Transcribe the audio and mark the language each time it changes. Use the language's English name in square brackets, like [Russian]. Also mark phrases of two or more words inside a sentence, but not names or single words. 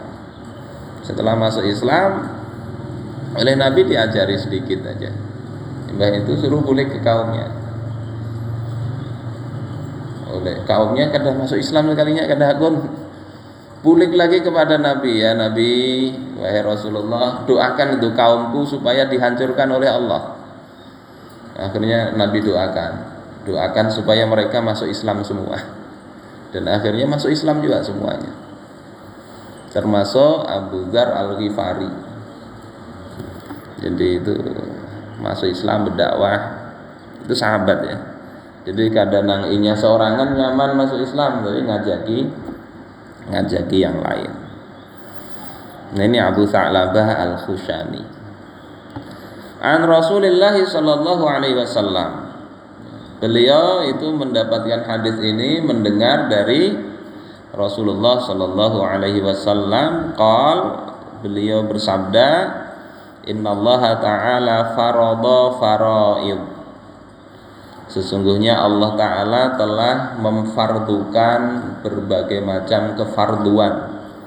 [Indonesian] Setelah masuk Islam oleh Nabi diajari sedikit aja. [Banjar] Mbah itu suruh bulik ke kaumnya. Oleh kaumnya kada masuk Islam sekalinya kada hakun. Bulik lagi kepada Nabi, [Indonesian] ya Nabi, wahai Rasulullah, doakan itu kaumku supaya dihancurkan oleh Allah. Akhirnya Nabi doakan supaya mereka masuk Islam semua. Dan akhirnya masuk Islam juga semuanya. Termasuk Abu Dzar Al-Ghifari. Jadi itu masuk Islam, berdakwah, itu sahabat ya. [Banjar] Jadi kadang nang inya seorangan nyaman masuk Islam, jadi ngajaki yang lain. [Indonesian] Nah, ini Abu Sa'labah Al-Khushani. [Arabic] عن رسول الله صلى الله عليه وسلم. [Indonesian] Beliau itu mendapatkan hadis ini mendengar dari Rasulullah [Arabic] صلى الله عليه وسلم [Indonesian] beliau bersabda, [Arabic] إن الله تعالى فرض فرائض. [Indonesian] Sesungguhnya Allah Ta'ala telah memfardukan berbagai macam kefarduan.